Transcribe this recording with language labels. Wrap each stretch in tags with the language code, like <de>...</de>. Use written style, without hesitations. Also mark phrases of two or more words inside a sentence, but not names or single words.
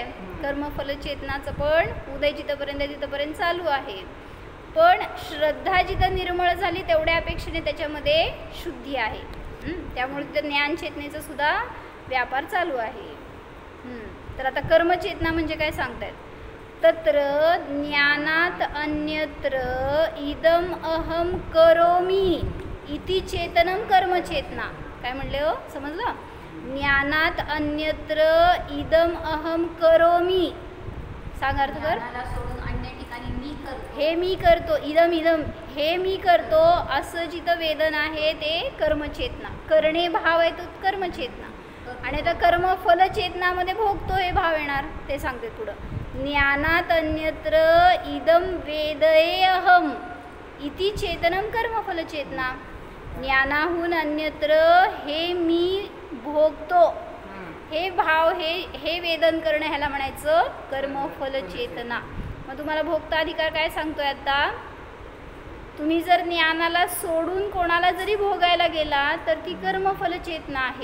<mr>कर्मफल चेतनाचं पण उदय जिथंपर्यंत तिथंपर्यंत चालू आहे. पण श्रद्धा जिथं निर्मळ झाली तेवढ्या अपेक्षेने त्याच्यामध्ये शुद्धी आहे. त्यामुळे तिथं ज्ञान चेतनेचा सुद्धा व्यापार चालू आहे. तर आता कर्मचेतना म्हणजे काय सांगतायत?</mr> <sa>तत्र ज्ञानात अन्यत्र इदम अहम करोमी इति चेतनम कर्मचेतना.</sa> <mr>काय म्हणले हो? समजलं?</mr> <sa>ज्ञानात अन्यत्र इदम अहम करोमी.</sa> <mr>सांग अर्थ कर. हे मी करतो, इदम हे मी करतो असं जिथं वेदन आहे ते कर्मचेतना. करणे भाव आहे तो कर्मचेतना. आणि आता कर्मफल चेतनामध्ये भोगतो हे भाव येणार, ते सांगते पुढं.</mr> <sa>ज्ञानात अन्यत्र इदम वेदये अहम इति चेतनम कर्मफल चेतना.</sa> <mr>ज्ञानाहून अन्यत्र हे मी भोगतो हे भाव, हे वेदन करणं ह्याला म्हणायचं कर्मफल चेतना. मग तुम्हाला भोगता अधिकार काय सांगतोय आता? तुम्ही जर ज्ञानाला सोडून कोणाला जरी भोगायला गेला तर ती कर्मफल चेतना आहे.</mr>